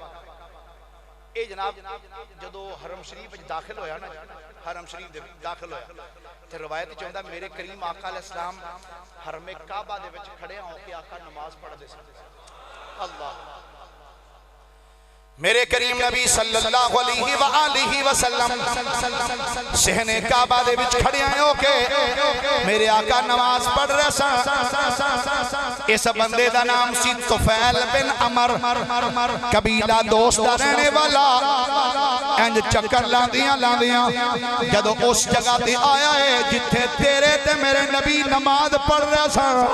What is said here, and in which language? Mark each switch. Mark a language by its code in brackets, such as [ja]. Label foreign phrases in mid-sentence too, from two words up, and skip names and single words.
[pa] اے جناب جدوں حرم شریف وچ داخل ہویا نا، حرم شریف دے داخل ہویا تے روایت چ آندا میرے کریم آقا علیہ السلام حرم کعبہ دے وچ کھڑے ہو کے آقا نماز پڑھدے سن. اللہ میرے کریم نبی [ar] صلی اللہ علیہ وسلم [pa] صحن کعبہ دے وچ کھڑے ہو کے میرے آقا نماز پڑھ رہے سن. اس بندے دا نام سی طفیل بن عمرو، قبیلہ دوس دا رہن والا. انج چکر لاندیاں لاندیاں جدوں اس جگہ تے آیا اے جتھے تیرے تے میرے نبی نماز پڑھ رہے سن.